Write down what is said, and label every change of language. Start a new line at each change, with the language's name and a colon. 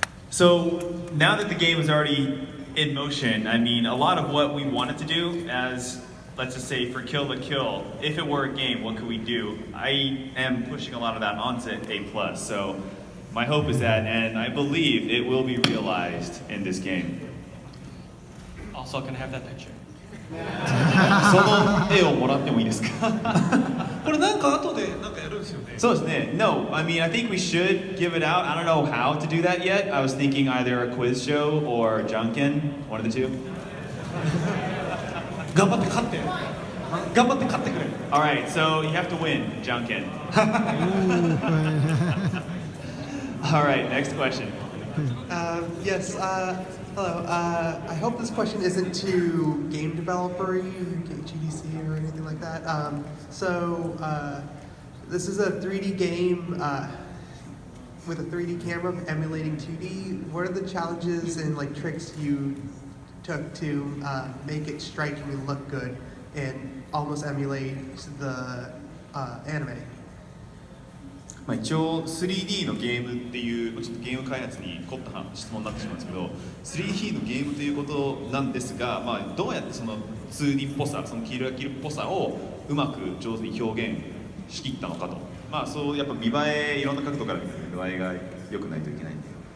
English: So now that the game is already in motion, I mean, a lot of what we wanted to do as, let's just say, for Kill la Kill, if it were a game, what could we do? I am pushing a lot of that onto A+. So my hope is that, and I believe it will be realized in this game. Also, can I have that picture?
Japanese: その絵をもらってもいいですか？これなんか後でなんかやるんですよね。そうですね。
English: No, I mean, I think we should give it out. I don't know how to do that yet. I was thinking either a quiz show or Junkin, one of the two.
Japanese: 頑張って勝って。頑張って勝ってくれ。
English: All right, so you have to win, Junkin. All right, next question. Yes, hello. I hope this question isn't too game developer-y, GDC or anything like that. This is a 3D game with a 3D camera emulating 2D. What are the challenges and like tricks you took to make it strikingly look good and almost emulate the anime?
Japanese: 一応 3D のゲームっていうちょっとゲーム開発に凝った質問になってしまうんですけど 3D のゲームということなんですが、どうやってその 2D っぽさ、そのキルラキルっぽさをうまく上手に表現しきったのかと、そうやっぱ見栄えいろんな角度から見て見栄えが良くないといけないんで、